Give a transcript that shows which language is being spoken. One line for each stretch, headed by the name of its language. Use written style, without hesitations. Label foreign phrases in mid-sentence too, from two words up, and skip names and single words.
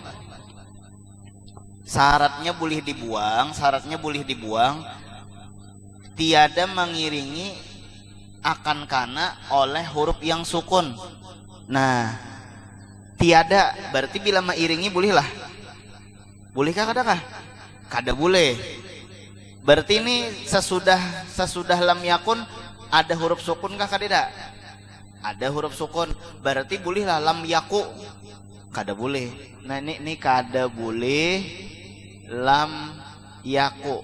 Banjar: Syaratnya boleh dibuang. Tiada mengiringi akan kana oleh huruf yang sukun. Nah, tiada berarti bila mengiringi bolehlah. Bolehkah kadakah? Kada boleh. Berarti ini sesudah
Arabic: lam yakun
Banjar: ada huruf sukun kah kada? ada huruf sukun, berarti bolehlah
Arabic: lam yaku.
Banjar: Kada boleh. Nah ini kada boleh
Arabic: lam yaku.